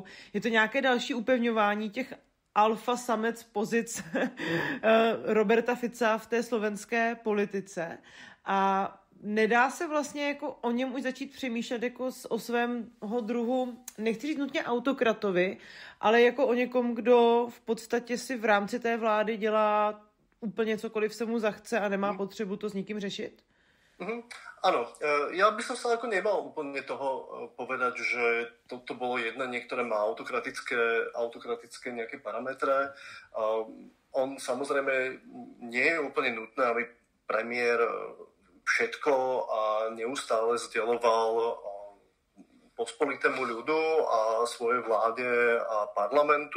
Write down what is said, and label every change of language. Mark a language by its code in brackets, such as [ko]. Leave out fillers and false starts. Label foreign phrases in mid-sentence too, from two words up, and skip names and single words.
[cs] Je to nějaké další upevňování těch alfa samec pozic Roberta Fica v té slovenské politice a nedá se vlastně jako o něm už začít přemýšlet jako o svého druhu, nechci říct nutně autokratovi, ale jako o někom, kdo v podstatě si v rámci té vlády dělá úplně cokoliv se mu zachce a nemá potřebu to s nikým řešit? [sk] Áno, ja by som sa ako nemal úplne toho povedať, že toto bolo jednanie, ktoré má autokratické nejaké parametre. On samozrejme nie je úplne nutné, aby premiér všetko a neustále sdeľoval pospolitému ľudu a svojej vláde a parlamentu.